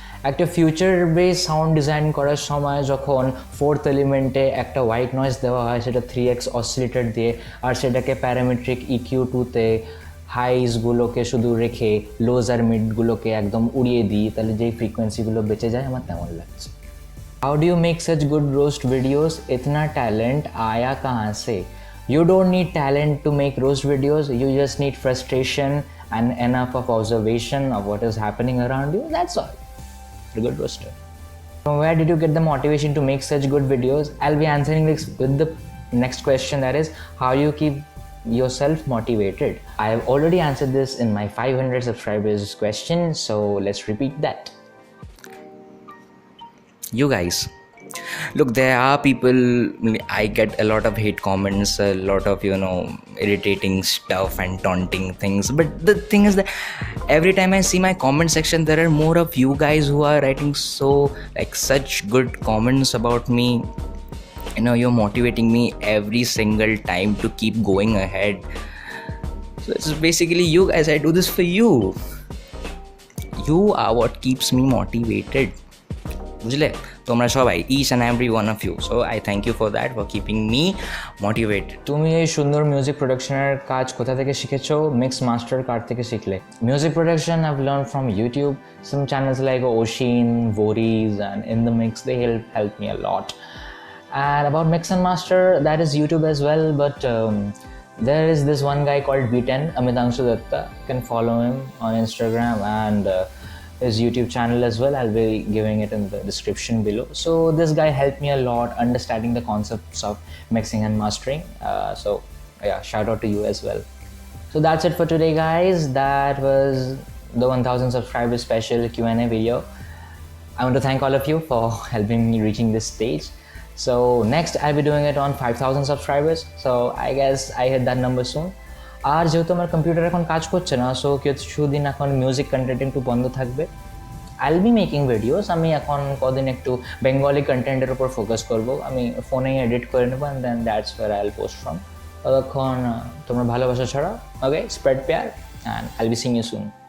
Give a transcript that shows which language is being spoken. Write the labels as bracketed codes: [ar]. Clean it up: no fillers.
[bn] একটা future base sound design করার সময় যখন 4th এলিমেন্টে একটা হোয়াইট নয়েজ দেওয়া হয়, সেটা 3x অসিলেটর দিয়ে, আর সেটাকে প্যারামেট্রিক EQ2-তে হাইসগুলোকে শুধু রেখে লোজ আর মিডগুলোকে একদম উড়িয়ে দিই, তাহলে যেই ফ্রিকোয়েন্সিগুলো বেঁচে যায় আমার তেমন লাগছে। [en] How do you make such good roast videos? [hi] इतना टैलेंट आया कहाँ से? [en] You don't need talent to make roast videos. You just need frustration and enough of observation of what is happening around you. That's all. You're a good roaster. From where did you get the motivation to make such good videos? I'll be answering this with the next question, that is, how you keep yourself motivated. I have already answered this in my 500 subscribers question, so let's repeat that. You guys, Look, there are people, I get a lot of hate comments, a lot of, irritating stuff and taunting things. But the thing is that every time I see my comment section, there are more of you guys who are writing such good comments about me. You're motivating me every single time to keep going ahead. So it's basically you guys. I do this for you. You are what keeps me motivated. [bn] বুঝলে তোমরা সবাই, [en] Each and every one of you. So I thank you for that, for keeping me motivated. [bn] তুমি এই সুন্দর music প্রোডাকশনের কাজ কোথা থেকে শিখেছো? মিক্স মাস্টার কার থেকে শিখলে? [en] Music production I've learn from YouTube, some channels like Ocean, Voriz and in the mix, they help me a lot. And about mix and master, that is YouTube as well, but there is this one guy called B10, Amitanshu Datta. You can follow him on Instagram and his YouTube channel as well. I'll be giving it in the description below. So this guy helped me a lot understanding the concepts of mixing and mastering. So yeah, shout out to you as well. So that's it for today, guys. That was the 1000 subscribers special Q&A video. I want to thank all of you for helping me reaching this stage. So next I'll be doing it on 5000 subscribers. So I guess I hit that number soon. [bn] আর যেহেতু আমার computer এখন কাজ করছে না, so কিছুদিন এখন music content একটু বন্ধ থাকবে। [en] I will be making videos. [bn] আমি এখন কদিন একটু বেঙ্গলি কন্টেন্টের উপর ফোকাস করবো। আমি ফোনেই এডিট করে নেবো [en] And then that's where I will post from. [bn] ততক্ষণ তোমরা ভালোবাসা ছড়া, [en] Okay, spread পেয়ার, and I will be seeing you soon.